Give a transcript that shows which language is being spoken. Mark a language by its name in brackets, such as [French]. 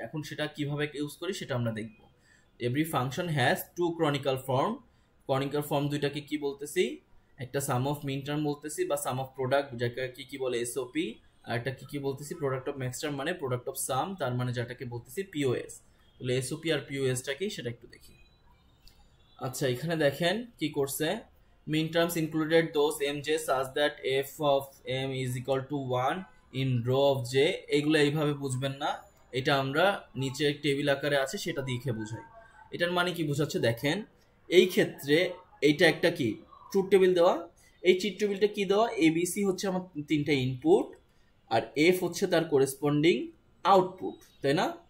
[Bangla] এখন সেটা কিভাবে ইউজ করি সেটা আমরা দেখব। [English] Every function has two canonical form. [Bangla] ক্রনিক্যাল form দুইটাকে কি বলতেছি? একটা সাম অফ মিন টার্ম বলতেছি বা সাম অফ প্রোডাক্ট, যাকে কি বলে এসওপি, আর একটা কি বলতেছি প্রোডাক্ট অফ ম্যাক্স টার্ম মানে প্রোডাক্ট অফ সাম, তার মানে যেটাকে বলতেছি পিওএস। তাহলে এসওপি আর পিওএসটা কি সেটা একটু দেখি। আচ্ছা, এখানে দেখেন কি করছে। [English] Minterms included those mj such that f of m is equal to 1 in row of j। [Bangla] এগুলো এইভাবে বুঝবেন না, এটা আমরা নিচে টেবিল আকারে আছে সেটা দেখে বুঝাই। এটার মানে কি বোঝাচ্ছে দেখেন, এই ক্ষেত্রে এইটা একটা কি ট্রুথ টেবিল দেওয়া। এই ট্রুথ টেবিলটা কি দেওয়া? এবিসি হচ্ছে আমার তিনটা ইনপুট আর এফ হচ্ছে তার করেসপন্ডিং আউটপুট, তাই না?